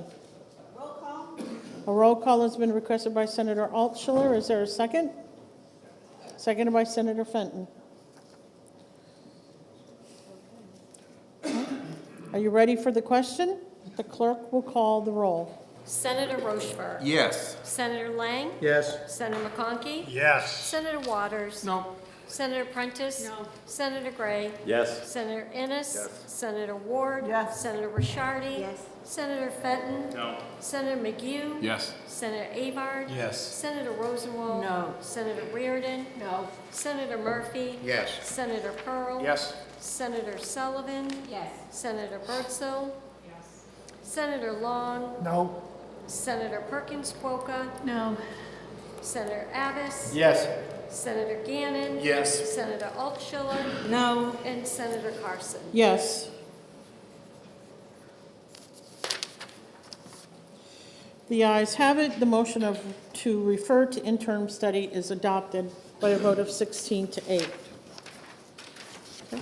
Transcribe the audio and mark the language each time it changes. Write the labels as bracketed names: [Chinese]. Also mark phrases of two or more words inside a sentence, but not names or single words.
[English] Roll call. A roll call has been requested by Senator Altshuler. Is there a second? Seconded by Senator Fenton. Are you ready for the question? The clerk will call the roll. Senator Rochefort. Yes. Senator Lang. Yes. Senator McConkey. Yes. Senator Waters. No. Senator Prentice. No. Senator Gray. Yes. Senator Innes. Yes. Senator Ward. Yes. Senator Rishardi. Yes. Senator Fenton. No. Senator McGee. Yes. Senator Avard. Yes. Senator Rosenwald. No. Senator Reardon. No. Senator Murphy. Yes. Senator Pearl. Yes. Senator Sullivan. Yes. Senator Bertzel. Yes. Senator Long. No. Senator Perkins Quokka. No. Senator Abbas. Yes. Senator Gannon. Yes. Senator Altshuler. No. And Senator Carson. Yes. The ayes have it. The motion to refer to interim study is adopted by a vote of 16 to 8. Okay.